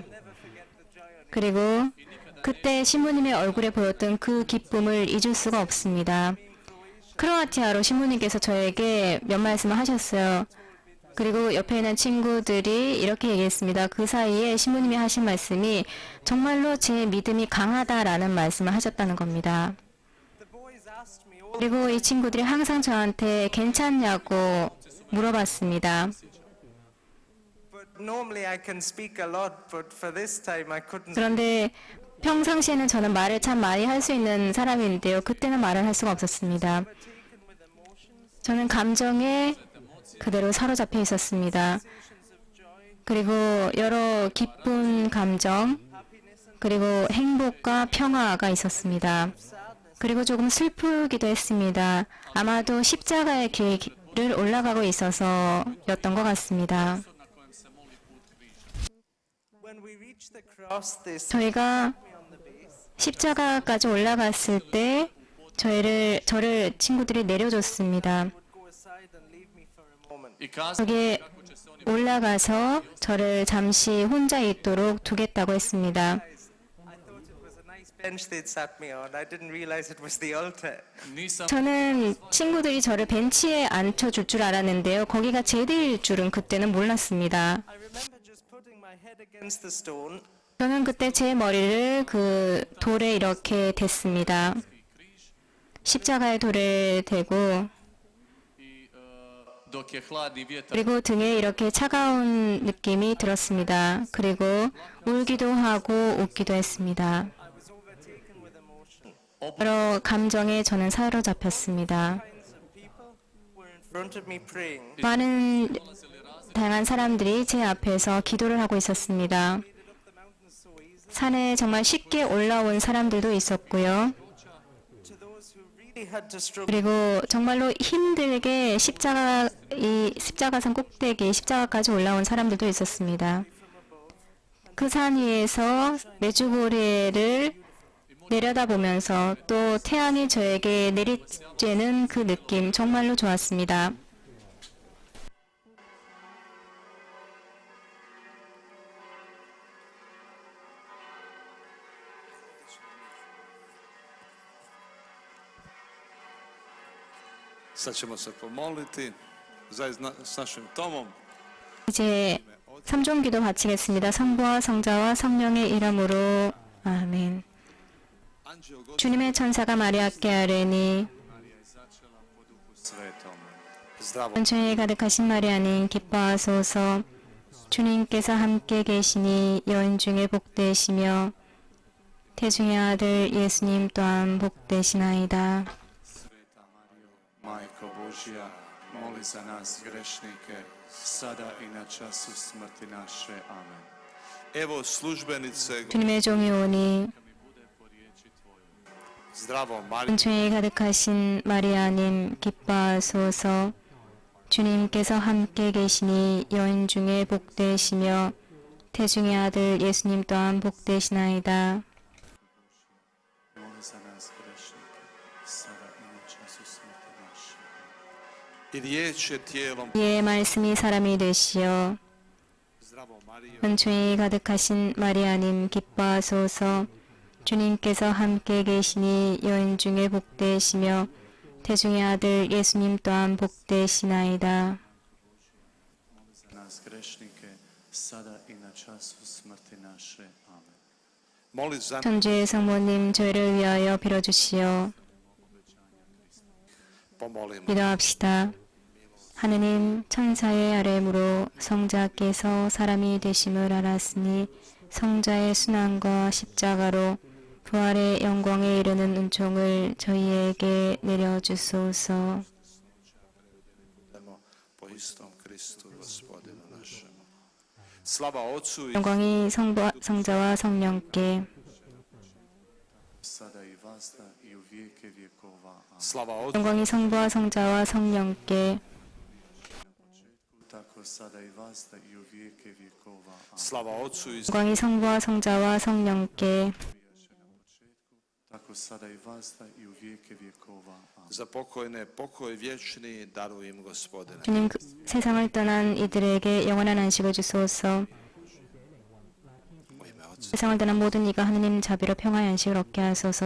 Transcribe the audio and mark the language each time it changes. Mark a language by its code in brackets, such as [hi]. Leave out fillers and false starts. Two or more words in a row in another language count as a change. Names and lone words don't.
[ko] 그리고 그때 신부님의 얼굴에 보였던 그 기쁨을 잊을 수가 없습니다. 크로아티아로 신부님께서 저에게 몇 말씀을 하셨어요. 그리고 옆에 있는 친구들이 이렇게 얘기했습니다. 그 사이에 신부님이 하신 말씀이 정말로 제 믿음이 강하다라는 말씀을 하셨다는 겁니다. [en] The boys asked me all, [ko] 그리고 이 친구들이 항상 저한테 괜찮냐고 물어봤습니다. [en] but normally I can speak a lot, but for this time I couldn't. [ko] 그런데 평상시에는 저는 말을 참 많이 할 수 있는 사람인데요. 그때는 말을 할 수가 없었습니다. [en] Taken with emotions, [ko] 저는 감정에 그대로 사로잡혀 있었습니다. 그리고 여러 기쁜 감정, 그리고 행복과 평화가 있었습니다. 그리고 조금 슬프기도 했습니다. 아마도 십자가의 길을 올라가고 있어서였던 것 같습니다. [en] when we reached the cross, they set [ko] 저희가 [en] me on the base. [ko] 십자가까지 올라갔을 때 저를 친구들이 내려줬습니다. [en] Would go aside and leave me for a moment. [hr] I kazali [ko] 거기에 [hr] kako će se oni [ko] 올라가서 저를 잠시 혼자 있도록 두겠다고 했습니다. [en] I thought it was a nice bench they'd sat me on. I didn't realize it was the altar. [hr] nisam [ko] 저는 친구들이 저를 벤치에 앉혀줄 줄 알았는데요. 거기가 제대일 줄은 그때는 몰랐습니다. I remember just putting my head against the stone. 저는 그때 제 머리를 그 돌에 이렇게 댔습니다. 십자가의 돌에 대고 [hr] i dok je hladni vjetar [ko] 그리고 등에 이렇게 차가운 느낌이 들었습니다. 그리고 울기도 하고 웃기도 했습니다. [en] I was overtaken with emotion. [ko] 여러 감정에 저는 사로잡혔습니다. [en] Kinds of people were in front of me praying. [ko] 많은 다양한 사람들이 제 앞에서 기도를 하고 있었습니다. [en] Up the mountain so easily. [ko] 산에 정말 쉽게 올라온 사람들도 있었고요. [en] To those who really had to struggle. [ko] 그리고 정말로 힘들게 이 십자가산 꼭대기 십자가까지 올라온 사람들도 있었습니다. 그 산 위에서 메주고리를 내려다보면서 또 태양이 저에게 내리쬐는 그 느낌 정말로 좋았습니다. [hr] Sad ćemo se pomoliti zajedno s našim Tomom. [ko] 이제 삼종기도 바치겠습니다. 성부와 성자와 성령의 이름으로 아멘. [hr] Anđeo Gospod [ko] 주님의 천사가 마리아께 아뢰니 [hr] svetom. Zdravo. [ko] 은총이 가득하신 마리아님 기뻐하소서. 주님께서 함께 계시니 여인 중에 복되시며 태중의 아들 예수님 또한 복되시나이다. [hr] Sveta Marijo, Majko Božja, moli za nas grešnike, sada i na času smrti naše. Amen. Evo službenice. [ko] 주님의 종이 오니 [hr] Zdravo Marija. [ko] 은총이 가득하신 마리아님 기뻐하소서. 주님께서 함께 계시니 여인 중에 복되시며 태중의 아들 예수님 또한 복되시나이다. [hr] Moli za nas grešnike, sada i na času smrti naše. I riječ je tijelom. [ko] 이의 말씀이 사람이 되시어 [hr] Zdravo Marijo. [ko] 은총이 가득하신 마리아님 기뻐하소서. 주님께서 함께 계시니 여인 중에 복되시며 태중의 아들 예수님 또한 복되시나이다. [hr] Moli za nas grešnike, sada i na času smrti naše. Amen. Moli za [ko] 천주의 성모님 저희를 위하여 빌어주시오. [hr] pomolimo. [ko] 기도합시다. 하느님 천사의 아뢰므로 성자께서 사람이 되심을 알았으니 성자의 순환과 십자가로 부활의 영광에 이르는 은총을 저희에게 내려주소서. [hr] Po istom Kristu Gospodinu našemu. Slava Otcu i [ko] 영광이 성자와 성령께 [hr] sada i vazda i u vijeke vjekova. Amen. slava Otcu [ko] 영광이 성부와 성자와 성령께 [hr] Tako sada i vazda i u vijeke vjekova. Amen. slava Otcu i 영광이 성부와 성자와 성령께 Tako sada i vazda i u vijeke vjekova. Amen. za pokojne pokoj vječni daruj im Gospodine. [ko] 주님 세상을 떠난 이들에게 영원한 안식을 주소서. [hr] U ime Otca. [ko] 세상을 떠난 모든 이가 하느님 자비로 평화의 안식을 얻게 하소서.